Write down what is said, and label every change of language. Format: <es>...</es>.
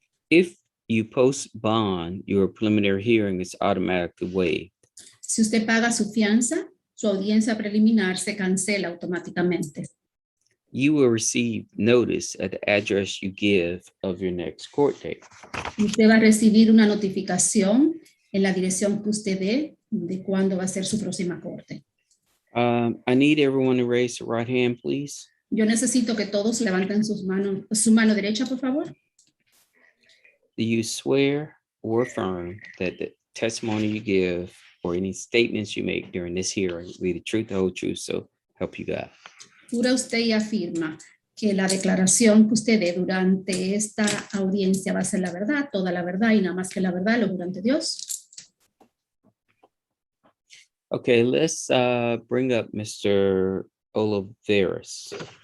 <en>If you post bond, your preliminary hearing is automatically waived.</en> <es>Si usted paga su fianza, su audiencia preliminar se cancela automáticamente.</es> <en>You will receive notice at the address you give of your next court date.</en> <es>Usted va a recibir una notificación en la dirección que usted dé de cuándo va a ser su próxima corte.</es> <en>I need everyone to raise their right hand, please.</en> <es>Yo necesito que todos levanten su mano derecha, por favor.</es> <en>Do you swear or affirm that the testimony you give or any statements you make during this hearing will be the truth, the whole truth, so help you God?</en> <es>Jura usted y afirma que la declaración que usted dé durante esta audiencia va a ser la verdad, toda la verdad y nada más que la verdad, lo juro ante Dios.</es> <en>Okay, let's bring up Mr. Oliveras.</en>